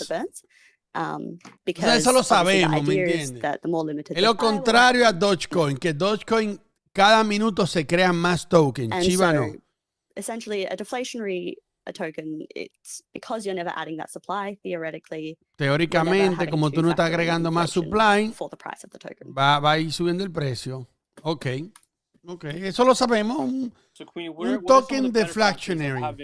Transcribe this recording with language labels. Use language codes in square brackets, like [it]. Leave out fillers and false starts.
[es] O sea, eso lo sabemos, ¿me entiendes? Es lo contrario a Dogecoin, que Dogecoin cada minuto se crean más tokens. Shiba no. [en] Essentially, a deflationary token, it's because you're never adding that supply, theoretically. [es] Teóricamente, como tú no estás agregando más supply, va a ir subiendo el precio. Ok, eso lo sabemos. Un token deflationary.